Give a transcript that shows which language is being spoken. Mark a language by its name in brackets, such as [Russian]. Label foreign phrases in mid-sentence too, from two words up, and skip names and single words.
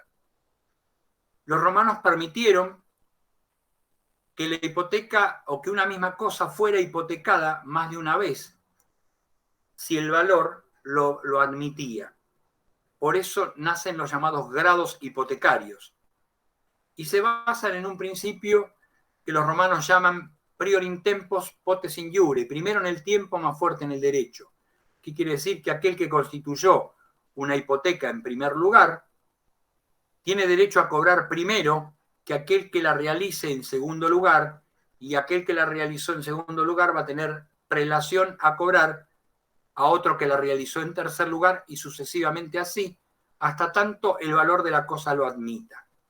[Spanish] Los romanos permitieron que la hipoteca o que una misma cosa fuera hipotecada más de una vez, si el valor lo admitía. Por eso nacen los llamados grados hipotecarios. Y se basan en un principio que los romanos llaman [Latin] prior in tempos potes in iure, [Spanish] primero en el tiempo, más fuerte en el derecho. ¿Qué quiere decir? Que aquel que constituyó una hipoteca en primer lugar tiene derecho a cobrar primero que aquel que la realice en segundo lugar, y aquel que la realizó en segundo lugar va a tener prelación a cobrar a otro que la realizó en tercer lugar, y sucesivamente así, hasta tanto el valor de la cosa lo admita.